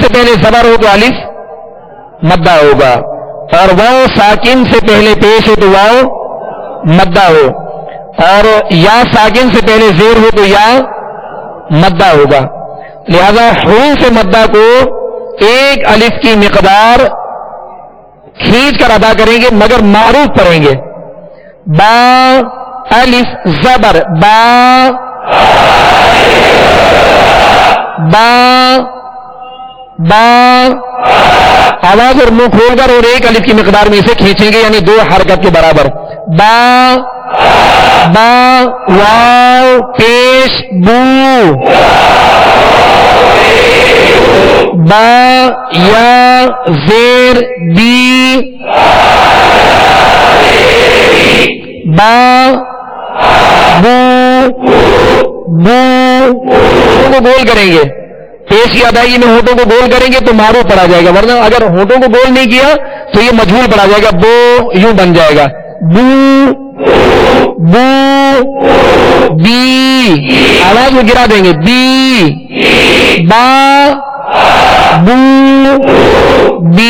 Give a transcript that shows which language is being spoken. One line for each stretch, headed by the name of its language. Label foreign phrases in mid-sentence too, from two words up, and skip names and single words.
Urdu: سے پہلے زبر ہو تو الف مدہ ہوگا، اور واو ساکن سے پہلے پیش ہو تو واو مدہ ہو، اور یا ساکن سے پہلے زیر ہو تو یا مدہ ہوگا، لہذا حروف مدہ کو ایک الف کی مقدار کھینچ کر ادا کریں گے مگر معروف پڑھیں گے، با الف زبر با، با با، آواز اور منہ کھول کر اور ایک الف کی مقدار میں اسے کھینچیں گے یعنی 2 حرکت کے برابر، با با، واو پیش بو، با یا زیر بی با بو بو کو گول کریں گے. پیش کی ادائیگی میں ہونٹوں کو گول کریں گے تو معروف پڑا جائے گا, ورنہ اگر ہونٹوں کو گول نہیں کیا تو یہ مجہول پڑا جائے گا, بو یوں بن جائے گا. بو بو بی آواز کو گرا دیں گے, بی با بو بی.